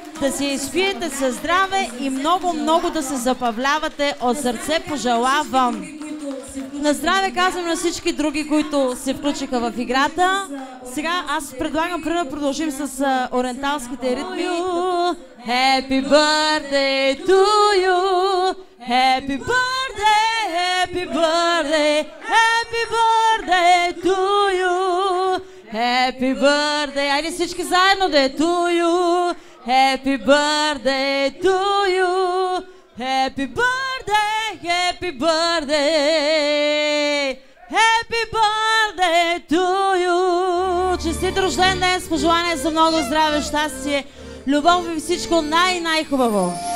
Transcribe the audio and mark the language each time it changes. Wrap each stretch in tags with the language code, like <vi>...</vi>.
<bg>Да се изпиете със здраве и много да се забавлявате. От сърце пожелавам. На здраве казвам на всички други, които се включиха в играта. Сега аз предлагам да продължим с ориенталските ритми.</bg> <en>Happy birthday to you. Happy birthday, happy birthday, happy birthday to you. Happy birthday.</en> <bg>Айде всички заедно да е</bg> <en>to you. Happy birthday to you. Happy birthday, happy birthday. Happy birthday to you.</en> <bg>Честит рожден ден с пожелание за много здраве, щастие, любов и всичко най-хубаво.</bg>